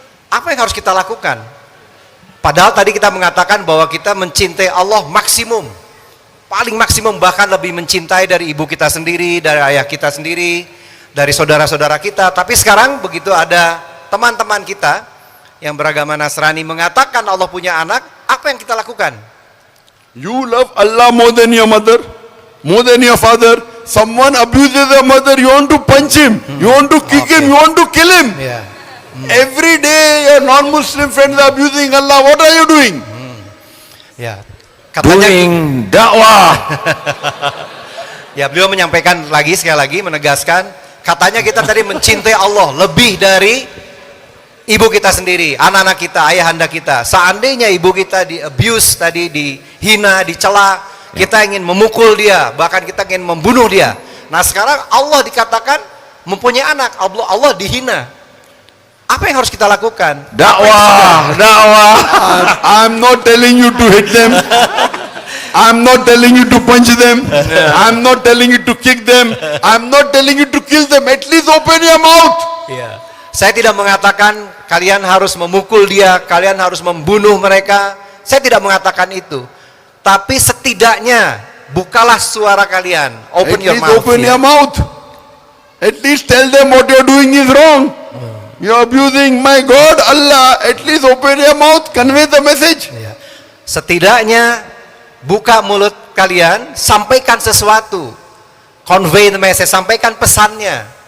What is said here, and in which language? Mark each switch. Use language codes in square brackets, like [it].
[id] Apa yang harus kita lakukan? Padahal tadi kita mengatakan bahwa kita mencintai Allah maksimum, paling maksimum, bahkan lebih mencintai dari ibu kita sendiri, dari ayah kita sendiri, dari saudara-saudara kita. Tapi sekarang begitu ada teman-teman kita yang beragama Nasrani mengatakan Allah punya anak, apa yang kita lakukan? [en] You love Allah more than your mother, more than your father. Someone abuses your mother, you want to punch him, you want to kick him, you want to kill him. [id] Ya. [en] Every day your non-Muslim friends are abusing Allah. What are you doing? [id] Ya. Katanya [en] Doing dakwah. [id] ya, beliau menyampaikan lagi, sekali lagi menegaskan, katanya kita tadi mencintai Allah lebih dari ibu kita sendiri, anak-anak kita, ayahanda kita. Seandainya ibu kita di abuse tadi, dihina, dicela, kita ingin memukul dia, bahkan kita ingin membunuh dia. Nah sekarang Allah dikatakan mempunyai anak, Allah dihina. Apa yang harus kita lakukan? Dakwah. [en] I'm not telling you to hit them. I'm not telling you to punch them. I'm not telling you to kick them. I'm not telling you to kill them. At least open your mouth. [id] Ya. Saya tidak mengatakan kalian harus memukul dia, kalian harus membunuh mereka. Saya tidak mengatakan itu. Tapi setidaknya bukalah suara kalian. [en] Open At your least mouth. open [id] Ya. [en] your mouth. At least tell them what you're doing is wrong. You're abusing my God, Allah. At least open your mouth. Convey the message. [id] Ya. Setidaknya buka mulut kalian, sampaikan sesuatu. [en] Convey the message, [id] sampaikan pesannya.